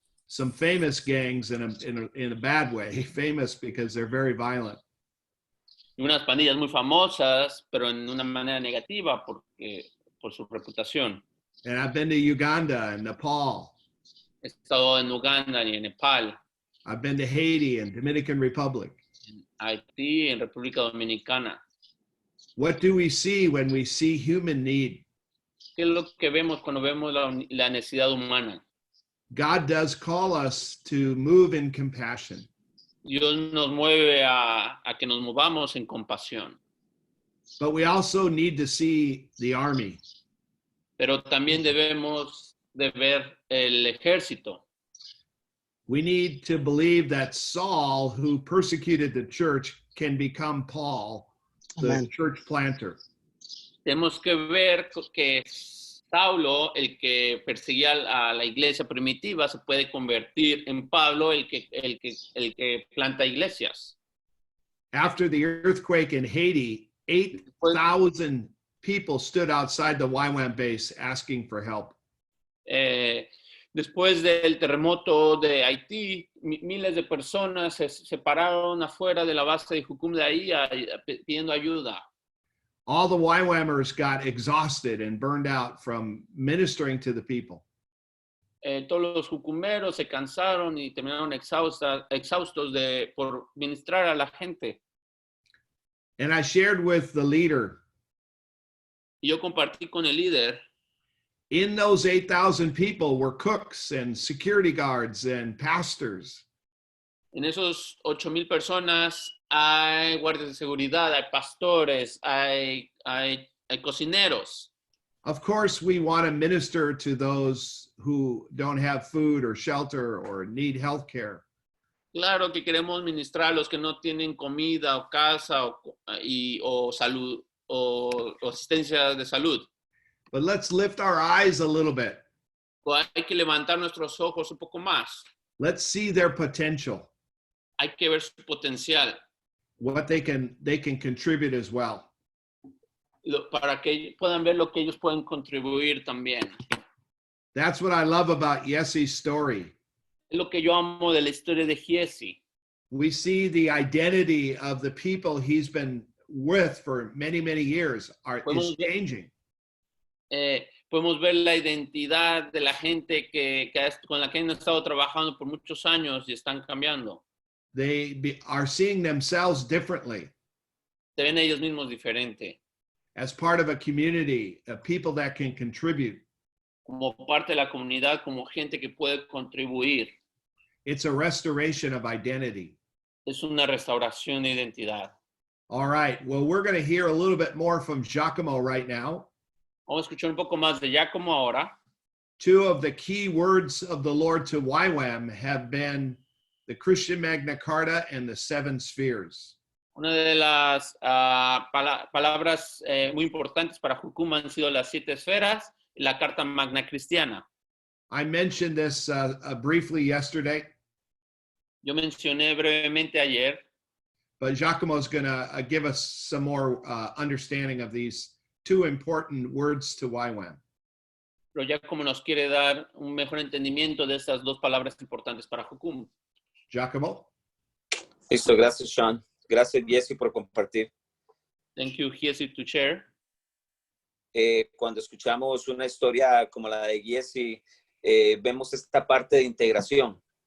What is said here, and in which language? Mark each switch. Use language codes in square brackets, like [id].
[en] some famous gangs in a bad way, famous because they're very violent. [es] Y unas pandillas muy famosas, pero en una manera negativa por su reputación. [en] And I've been to Uganda and Nepal. [es] He estado en Uganda y en Nepal, [en] I've been to Haiti and Dominican Republic. [es] en Haití, en República Dominicana. [en] What do we see when we see human need? [es] ¿Qué es lo que vemos cuando vemos la necesidad humana? [en] God does call us to move in compassion. [es] Dios nos mueve a que nos movamos en compasión. [en] But we also need to see the army. [es] Pero también debemos de ver el ejército. [en] We need to believe that Saul, who persecuted the church, can become Paul, the Amen. church planter. [es] Tenemos que ver que Saulo, el que perseguía a la iglesia primitiva, se puede convertir en Pablo, el que planta iglesias. [en] After the earthquake in Haiti, 8,000 people stood outside the YWAM base asking for help. [es] Después del terremoto de Haití, miles de personas se pararon afuera de la base de Jucum de ahí pidiendo ayuda. [en] All the YWAMers got exhausted and burned out from ministering to the people. [es] Todos los jucumeros se cansaron y terminaron exhaustos por ministrar a la gente. [en] And I shared with the leader, [es] Y yo compartí con el líder, [en] in those 8,000 people were cooks and security guards and pastors. [es] en esos 8,000 personas hay guardias de seguridad, hay pastores, hay cocineros. [en] Of course, we want to minister to those who don't have food or shelter or need health care. [es] Claro que queremos ministrar a los que no tienen comida o casa o salud o asistencia de salud. [en] But let's lift our eyes a little bit. [es] Hay que levantar nuestros ojos un poco más. [en] Let's see their potential, [es] Hay que ver su potencial [en] what they can contribute as well. [es] para que puedan ver lo que ellos pueden contribuir también. [en] That's what I love about Jesse's story. [es] Es lo que yo amo de la historia de Jesse. [en] We see the identity of the people he's been with for many, many years is changing. [es] Podemos ver la identidad de la gente con la que han estado trabajando por muchos años y están cambiando. [en] They are seeing themselves differently [es] Se ven ellos mismos diferente, [en] as part of a community of people that can contribute. [es] como parte de la comunidad, como gente que puede contribuir. [en] It's a restoration of identity. [es] Es una restauración de identidad. [en] All right. Well, we're going to hear a little bit more from Giacomo right now. [es] Vamos a escuchar un poco más de Giacomo ahora. [en] Two of the key words of the Lord to YWAM have been the Christian Magna Carta and the seven spheres. [es] Una de las palabras muy importantes para Jucum han sido las 7 esferas y la Carta Magna Cristiana. [en] I mentioned this briefly yesterday, [es] Yo mencioné brevemente ayer, [en] but Giacomo is going to give us some more understanding of these two important words to YWAM. [es] pero Giacomo nos quiere dar un mejor entendimiento de estas dos palabras importantes para Jucum. Giacomo? Listo, gracias, Sean. Gracias, Jesse, por compartir. [en] Thank you, Jesse, to share. [es] Cuando escuchamos una historia como la de Jesse, vemos esta parte de integración.